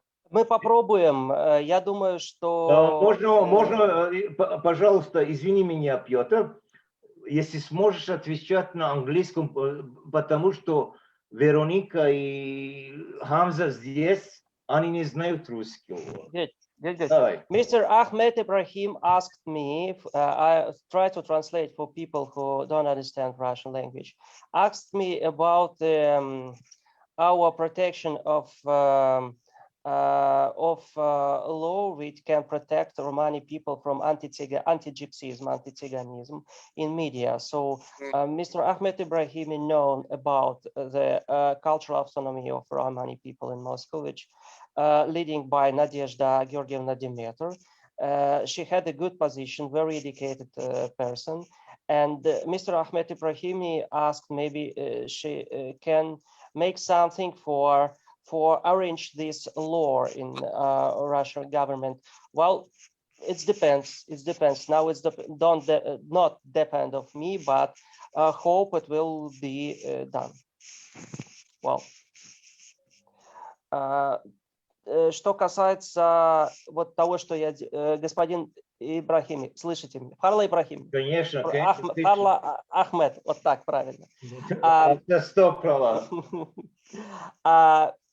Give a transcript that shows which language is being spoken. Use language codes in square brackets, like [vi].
[ru] Мы попробуем. Я думаю, что... Можно, пожалуйста, извини меня, Петр, если сможешь отвечать на английском, потому что Вероника и Хамза здесь, они не знают русского. [en] Good. Mr. Ahmed Ibrahim asked me, I try to translate for people who don't understand Russian language, asked me about our protection of law which can protect Romani people from anti-Gypsyism, anti-Tsiganism in media. So Mr. Ahmed Ibrahim is known about the cultural autonomy of Romani people in Moscow, which leading by Nadezhda Georgievna Demeter. She had a good position, very educated person. And Mr. Ahmed Ibrahimi asked maybe she can make something for arrange this law in Russian government. Well, it depends. It depends. Now it's not depend of me, but hope it will be done. Well. [ru] Что касается вот того, что господин Ибрахим, слышите меня? Фарла Ибрахим. Конечно, Фарла Ахмед, вот так правильно. Это 100 права.